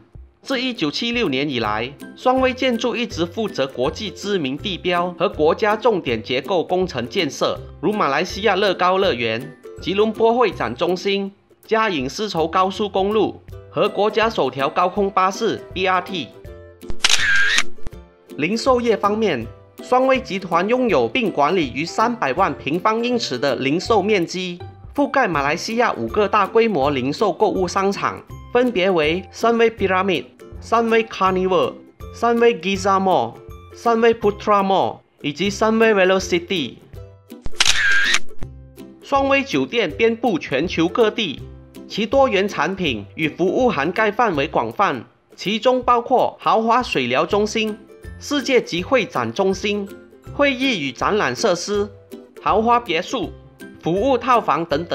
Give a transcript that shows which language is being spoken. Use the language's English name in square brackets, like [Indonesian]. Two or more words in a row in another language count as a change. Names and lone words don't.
[Chinese] 自1976年以来，双威建筑一直负责国际知名地标和国家重点结构工程建设，如马来西亚乐高乐园、吉隆坡会展中心、嘉颖丝绸高速公路和国家首条高空巴士 BRT。零售业方面，双威集团拥有并管理逾300万平方英尺的零售面积，覆盖马来西亚5个大规模零售购物商场，分别为 Sunway Pyramid、Sunway Carnival、Sunway Giza Mall、Sunway Putra Mall以及 Sunway Velocity。双威酒店遍布全球各地，其多元产品与服务涵盖范围广泛，其中包括豪华水疗中心、世界级会展中心、会议与展览设施、豪华别墅、服务套房等等。